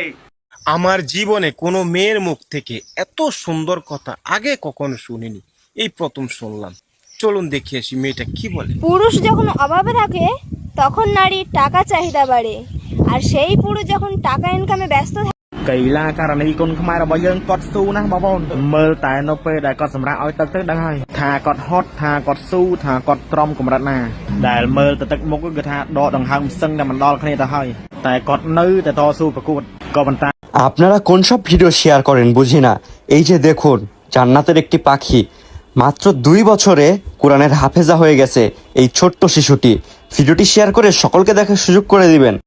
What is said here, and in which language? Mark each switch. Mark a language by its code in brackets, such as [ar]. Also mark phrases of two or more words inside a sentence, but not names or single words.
[bn] আমার জীবনে কোনো মেয়ের মুখ থেকে এত সুন্দর কথা আগে কখনো শুনিনি, এই প্রথম শুনলাম। চলুন দেখে আসি মেয়েটা কি বলে। পুরুষ যখন অভাবে থাকে তখন নারীর টাকা চাহিদা বাড়ে, আর সেই পুরুষ যখন টাকা ইনকামে ব্যস্ত থাকে। [km] កីឡាករនីគុនខ្មែររបស់យើងគាត់ស៊ូណាស់បងប្អូនមើលតែនៅពេលដែលគាត់សម្រាប់ឲ្យទឹកទៅដឹងហើយថាគាត់ហត់ថាគាត់ស៊ូថាគាត់ទ្រាំកម្រិតណាដែលមើលទៅទឹកមុខគឺថាដកដង្ហើមសឹងតែមិនដល់គ្នាទៅហើយតែគាត់នៅតែតស៊ូប្រកួតក៏ប៉ុន្តែ [bn] আপনারা কোন সব ভিডিও শেয়ার করেন বুঝি না। এই যে দেখুন, জান্নাতের একটি পাখি মাত্র 2 বছরে কোরআনের হাফেজা হয়ে গেছে এই ছোট্ট শিশুটি। ভিডিওটি শেয়ার করে সকলকে দেখার সুযোগ করে দিবেন।